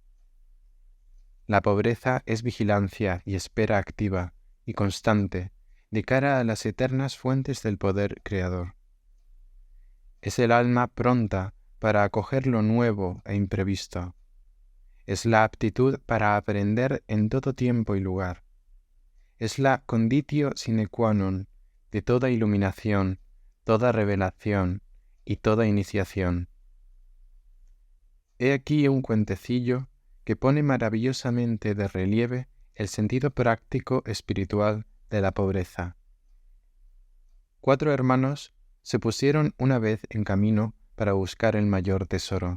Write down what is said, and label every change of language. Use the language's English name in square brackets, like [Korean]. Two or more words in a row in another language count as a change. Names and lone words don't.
[Spanish] La pobreza es vigilancia y espera activa y constante de cara a las eternas fuentes del poder creador. Es el alma pronta para acoger lo nuevo e imprevisto. Es la aptitud para aprender en todo tiempo y lugar. Es la [Latin] conditio sine qua non [Spanish] de toda iluminación, toda revelación y toda iniciación. He aquí un cuentecillo que pone maravillosamente de relieve el sentido práctico espiritual de la pobreza. 4 hermanos se pusieron una vez en camino para buscar el mayor tesoro.